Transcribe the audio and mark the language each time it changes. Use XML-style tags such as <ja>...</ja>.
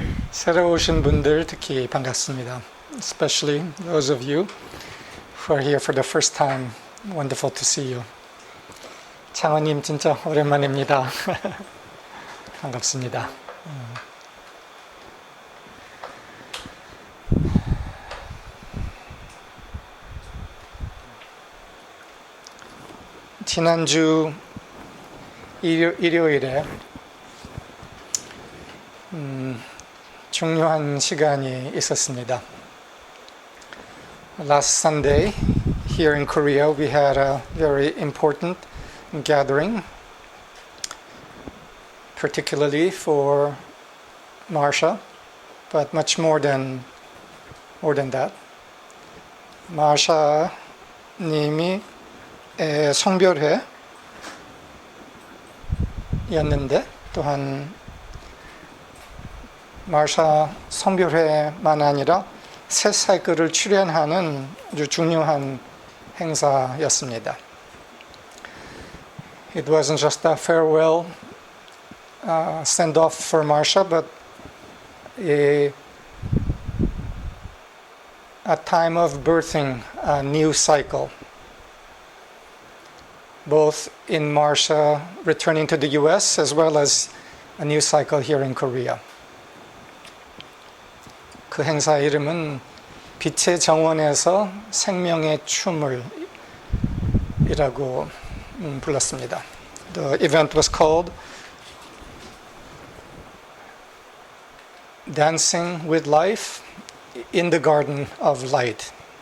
<ko>새로 오신 분들 특히 반갑습니다.</ko> <en>Especially those of you who are here for the first time. Wonderful to see you.</en> <ko>창원님 진짜 오랜만입니다. 반갑습니다. 지난주 일요일에 중요한 시간이 있었습니다.</ko> <en>Last Sunday, here in Korea, we had a very important gathering, particularly for Marsha, but much more than that.</en> <ko>마샤 님이 성별회였는데 또한 마샤 성별회만 아니라 새 사이클을 출연하는 아주 중요한 행사였습니다.</ko> <en>It wasn't just a farewell send-off for Marsha, but a time of birthing a new cycle. Both in Marsha returning to the US as well as a new cycle here in Korea.</en> <ko>그 행사 이름은 빛의 정원에서 생명의 춤을 이라고 불렀습니다.</ko> <en>The event was called Dancing with Life in the Garden of Light.</en>